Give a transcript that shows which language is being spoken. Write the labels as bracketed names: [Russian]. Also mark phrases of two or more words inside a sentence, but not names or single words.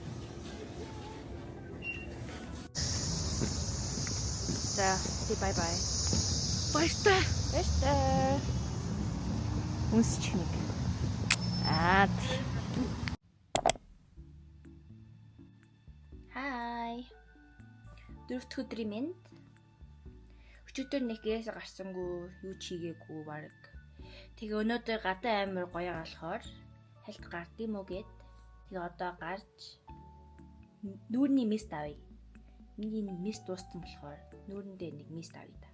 [English] 자, say bye-bye. [Korean] 맛있다. 맛있다. 웅스치니까. 아, [English] Hi. [Mongolian] Дөрөвт өдрийн мэнд. Өчигдөр нэгээс гарсангүй, юу ч хийгээгүй баг. Тэгээ өнөөдөр гадаа амар гоё болохоор хальт гардыг мó гэд. Тэгээ одоо гарч нүүрний мист авъя. Миний мист дууссан болохоор нүүрэндээ нэг мист авъя да.